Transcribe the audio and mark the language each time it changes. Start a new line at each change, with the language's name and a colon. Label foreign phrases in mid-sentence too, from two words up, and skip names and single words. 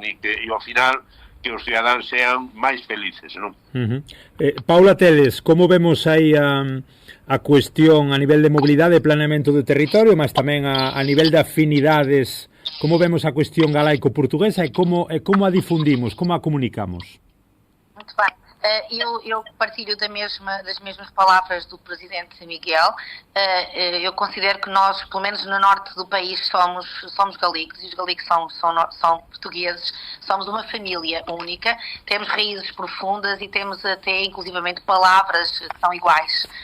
Galician: E ao final que os cidadáns sean máis felices, non? Paula Teles, como vemos aí a cuestión a nivel de mobilidade e planeamento do territorio, mas tamén a nivel de afinidades, como vemos a cuestión galaico-portuguesa e como a difundimos, como a comunicamos?
Portuguese: Muito bem. Eu partilho das mesmas palavras do Presidente Miguel. Eu considero que nós, pelo menos no norte do país, somos galegos, e os galegos são portugueses, somos uma família única, temos raízes profundas e temos até, inclusivamente, palavras que são iguais.